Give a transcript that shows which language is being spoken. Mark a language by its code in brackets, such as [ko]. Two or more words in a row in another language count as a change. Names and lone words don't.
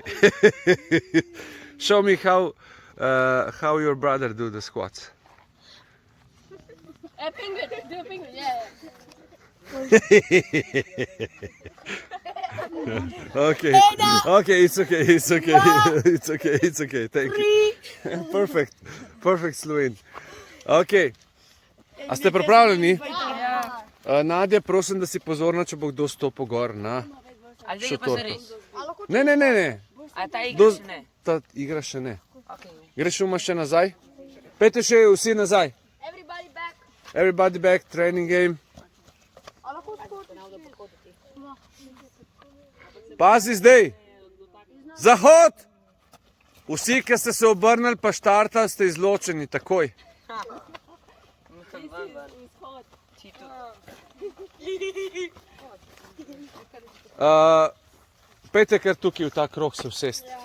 [en] Show me how your brother do the squats. Okay. Okay, it's okay. It's okay. It's okay. It's okay. Thank you. Perfect, Slovin. Okay. [sl] A ste pripravljeni? Nadja, prosim, da si pozorna, če bo kdo stopil gor na Ali zdaj je pa šotorko. zares? Ne. A ta igra še ne? Ta igra še ne. [en] Okay. [sl] Greš uma še nazaj? Pejte še vsi nazaj. [en] Everybody back. Everybody back, training game. [sl] Pazi zdaj. Zahod! Vsi, ki ste se obrnili pa štartali, ste izločeni takoj. Pejte kar tukaj v ta krog se usest.